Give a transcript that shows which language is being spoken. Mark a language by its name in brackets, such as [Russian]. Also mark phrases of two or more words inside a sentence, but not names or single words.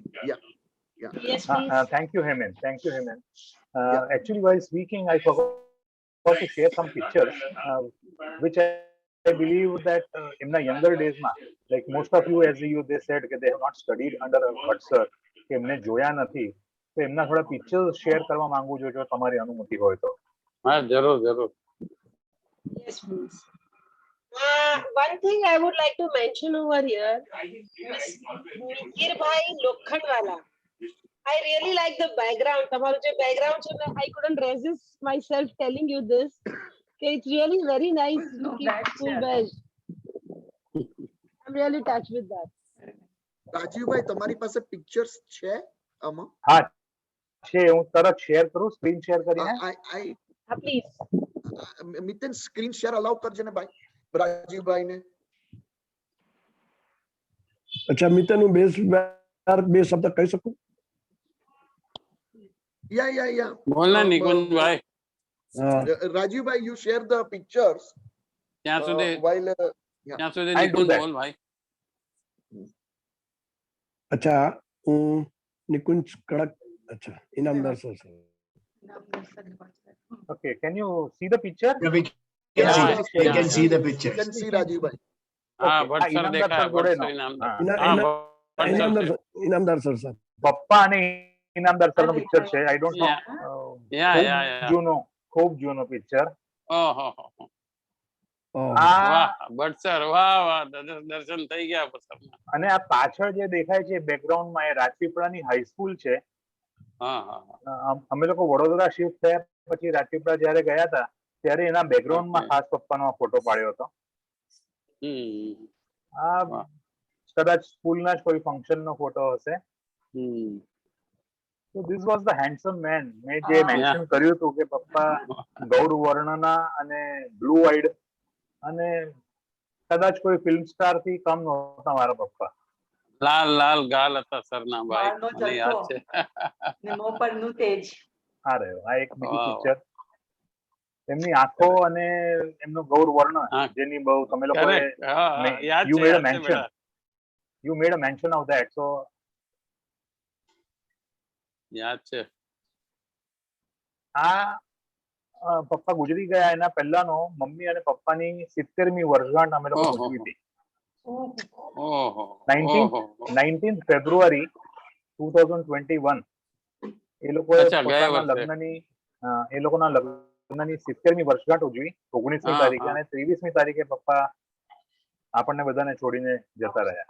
[English] Yeah. Yes, please. Thank you, Hemant. Thank you, Hemant. Actually, while speaking, I forgot to share some pictures, which I believe that in the younger days, like most of you, as you they said, they have not studied under a Bhatt sir, [Gujarati] કે એમને જોયા નથી, તો એમના થોડા [English] pictures share [Gujarati] કરવા માંગુ છું, જો તમારી અનુમતિ હોય તો. હા, જરૂર. [English] Yes, please. One thing I would like to mention over here, Mikir Bhai Lokhandwala. I really like the background. [Gujarati] તમારું જે background છે, [English] I couldn't resist myself telling you this. It's really very nice to keep school badge. I'm really touched with that. [Gujarati] રાજીવભાઈ, તમારી પાસે પિક્ચર્સ છે આમાં? હા છે, હું તરત શેર કરું, [English] screen share [Gujarati] કરીને. પ્લીઝ મિતન [English] screen share allow [Gujarati] કરજે ને ભાઈ રાજીવભાઈ ને. અચ્છા મિત્રનું બે શબ્દ કહી શકું? [English] Yeah. [Gujarati] બોલ ને નિકુંજભાઈ. [English] Rajivbhai, you share the pictures. [Gujarati] ત્યાં સુધી [English] Yeah. [Gujarati] નિકુંજ બોલ ભાઈ. અચ્છા હું નિકુંજ કડક. અચ્છા ઇનામદાર સર. [English] Okay, can you see the picture? Yeah, we can see the picture. You can see Rajivbhai. [Gujarati] હા ભટ્ટ સર દેખાય. ભટ્ટ સર ઇનામદાર. ઇનામદાર સર. પપ્પા અને ઇનામદાર સર નો પિક્ચર છે. [English] I don't know. [Gujarati] ખૂબ જૂનો પિક્ચર. ઓહો વાહ ભટ્ટ સર વાહ દર્શન થઈ ગયા પછી. અને આ પાછળ જે દેખાય છે બેકગ્રાઉન્ડ માં એ રાજપીપળાની હાઈસ્કૂલ છે. અમે લોકો વડોદરા શિફ્ટ થયા પછી રાજપીપળા જયારે ગયા હતા ત્યારે એના બેકગ્રાઉન્ડ માં ખાસ પપ્પાનો ફોટો પાડ્યો હતો. આ કદાચ સ્કૂલના જ કોઈ ફંક્શન નો ફોટો હશે. [English] So this was the handsome man. [Gujarati] મેં જે મેન્શન કર્યું હતું કે પપ્પા ગૌર વર્ણના અને બ્લુ આઈડ અને કદાચ કોઈ [English] film star [Gujarati] થી કમ નહોતા મારા પપ્પા. લાલ ગાલ હતા સરના ભાઈ. મને યાદ છે. ને મોં પરનું તેજ. આ રહ્યો આ એક બીજું પિક્ચર. એમની આંખો અને એમનો ગૌર વર્ણ જેની બહુ તમે લોકોએ [English] you made a mention of that. So [Gujarati] યાદ છે. આ પપ્પા ગુજરી ગયા એના પહેલાનો મમ્મી અને પપ્પાની 70મી વર્ષગાંઠ અમે લોકો ઉજવી હતી. 19th February 2021 એ લોકોએ પોતાના લગ્નની 70મી વર્ષગાંઠ ઉજવી 19મી તારીખે અને 23મી તારીખે પપ્પા આપણને બધાને છોડીને જતા રહ્યા.